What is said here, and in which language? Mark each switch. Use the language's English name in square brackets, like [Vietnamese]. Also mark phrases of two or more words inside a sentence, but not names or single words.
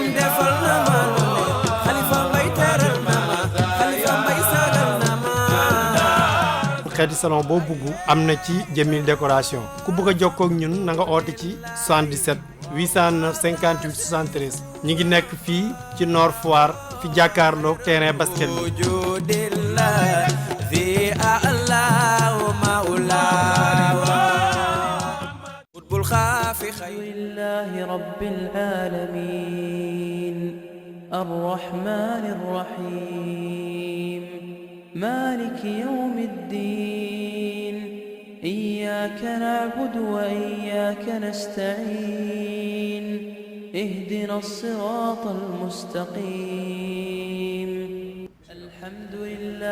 [Wolof] xeeti salon boo bugg am na ci Jamil décoration. ku bëgg a jokkoo ak ñun na nga oote ci 77 809 58 73. ñi ngi nekk fii ci Nord Foire fi jàkkaarloog [French] terrain basket [Wolof] bi. [Arabic] لله رب العالمين الرحمن الرحيم مالك يوم الدين إياك نعبد وإياك نستعين اهدنا الصراط المستقيم الحمد لله